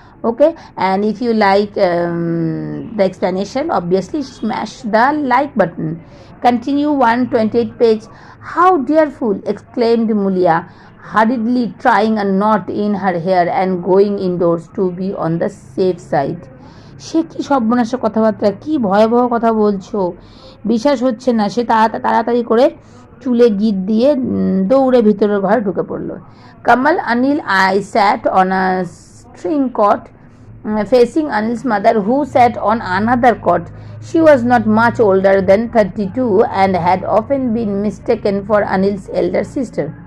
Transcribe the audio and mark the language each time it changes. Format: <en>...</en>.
<en>Okay, and if you like the explanation, obviously smash the like button. Continue 128 page. How dearful, exclaimed Mulia, hurriedly trying a knot in her hair and going indoors to be on the safe side.</en> <bn>সে কি সর্বনাশা কথাবার্তা, কি ভয়াবহ কথা বলছো, বিশ্বাস হচ্ছে না. সে তাড়াতাড়ি করে চুলে গিট দিয়ে দৌড়ে ভিতরের ঘরে ঢুকে পড়ল.</bn> <en>Kamal, Anil, I sat on a string cot facing Anil's mother, who sat on another cot. She was not much older than 32 and had often been mistaken for Anil's elder sister.</en>